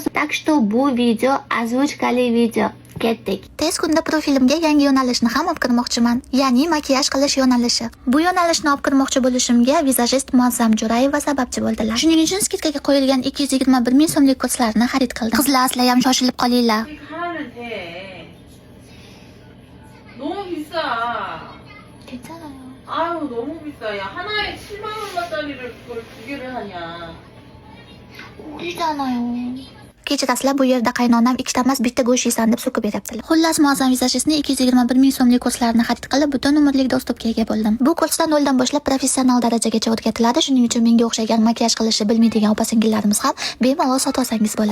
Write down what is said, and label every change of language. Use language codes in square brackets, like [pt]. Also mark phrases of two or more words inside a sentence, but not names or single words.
[ru] Так что [uz] bu video ozvuchkali video. Ketdik. Tez kunda profilimga yangi yo'nalishni ham olib kirmoqchiman, ya'ni makiyaj qilish yo'nalishi. Bu yo'nalishni olib kirmoqchi bo'lishimga vizajist Muazzam Jo'rayeva sababchi bo'ldilar. Shuning uchun skidkaga qo'yilgan 221 ming so'mlik kurslarni xarid qildim. Qizlar, sizlar ham shoshilib qolinglar. [ko] 너무 비싸. [uz] Ketsalar. [ko] 아유 너무 비싸. 야 하나에 7만 원짜리를 그걸 두 개를 하냐. Uydaanayo. [uz] Kechirasizlar, bu yerda qaynonam ikkita emas bitta go'sht yeysan deb so'kib beryaptilar. Xullas, Muazzam vizajistni 221 ming so'mlik kurslarni xarid qilib, butun umrlik dostupga ega bo'ldim. Bu kursda noldan boshlab professional darajagacha o'rgatiladi. Shuning uchun menga o'xshagan makiyaj qilishni bilmaydigan opa-singillarimiz ham bemalol sotib olsangiz bo'ladi.